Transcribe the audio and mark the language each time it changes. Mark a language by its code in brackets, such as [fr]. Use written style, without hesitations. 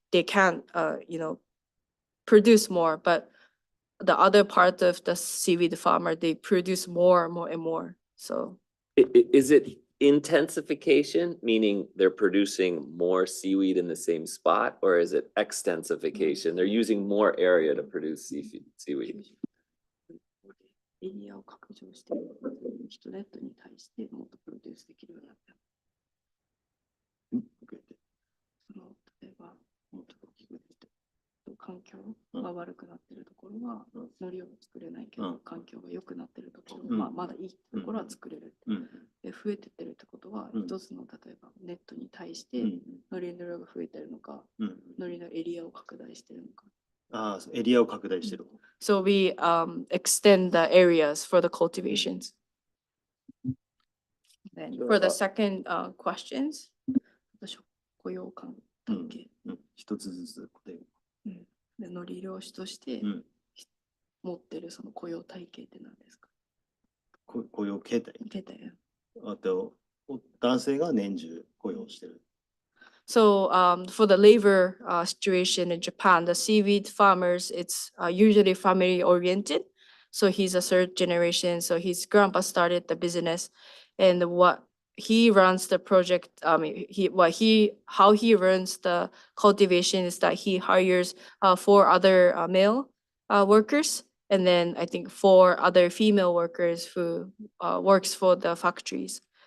[en] They can't, produce more, but the other part of the seaweed farmer, they produce more and more and more. So Is it intensification, meaning they're producing more seaweed in the same spot, or is it extensification? They're using more area to produce seaweed. [ja] エリアを拡張してストレートに対してもっとプロデュースできるようになった。例えばもっと環境が悪くなっているところは海苔を作れないけど、環境が良くなっているところ、まだいいところは作れる。で増えてってるってことは、一つの例えばネットに対して海苔の量が増えてるのか、海苔のエリアを拡大してるのか。エリアを拡大してる。 [en] So we extend the areas for the cultivations. Then for the second questions, [ja] 雇用関係。一つずつ答える。で海苔漁師として持ってるその雇用体系って何ですか？雇用形態。形態。あと男性が年中雇用してる。 [en] So for the labor situation in Japan, the seaweed farmers, it's usually family oriented. So he's a third generation. So his grandpa started the business, and what he runs the project. How he runs the cultivation is that he hires 4 other male workers, and then I think 4 other female workers who works for the factories.